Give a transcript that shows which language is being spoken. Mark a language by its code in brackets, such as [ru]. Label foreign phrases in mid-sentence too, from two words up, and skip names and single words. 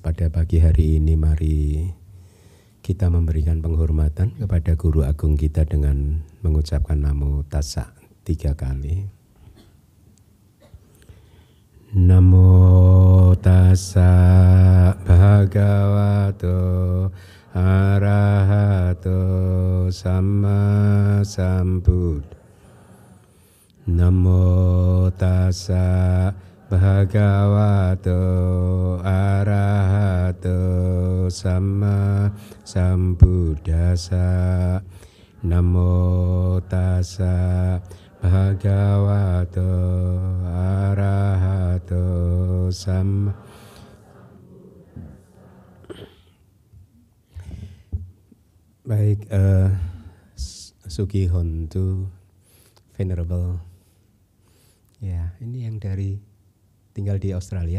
[id] pada pagi hari ini, mari kita memberikan penghormatan kepada Guru Agung kita dengan mengucapkan [pi] Namo Tassa [id] 3 kali. [pi] Namo Tassa Bhagavato Arahato Samma Sambuddhassa. Namo Tassa Bhagavato Arahato Samma Sambuddhassa. Namo tassa bhagavato arahato sama. [id] Baik, [pi] Sugi Hontu [id] Venerable. Ya, ini yang dari tinggal di Australia.